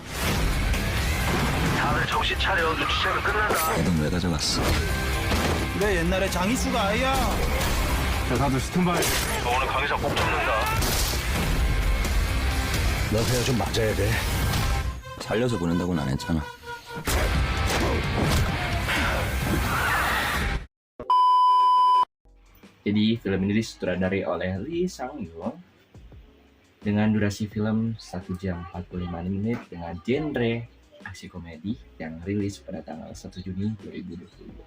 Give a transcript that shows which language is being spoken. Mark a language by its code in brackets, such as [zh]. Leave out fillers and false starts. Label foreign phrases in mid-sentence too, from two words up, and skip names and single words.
[ko] 다들 정신 차려. 눈치채면 끝난다. 내 돈 왜 가져갔어? 내 옛날에 장희수가 아이야. 자 다들 스탠바이. 오늘 강혜상 꼭 잡는다. 너 그냥 좀 맞아야 돼. 살려서 보낸다고는 안 했잖아. [id] Jadi film ini disutradarai oleh Lee Sang-yoon dengan durasi film 1 jam 45 menit dengan genre aksi komedi yang rilis pada tanggal 1 Juni 2020.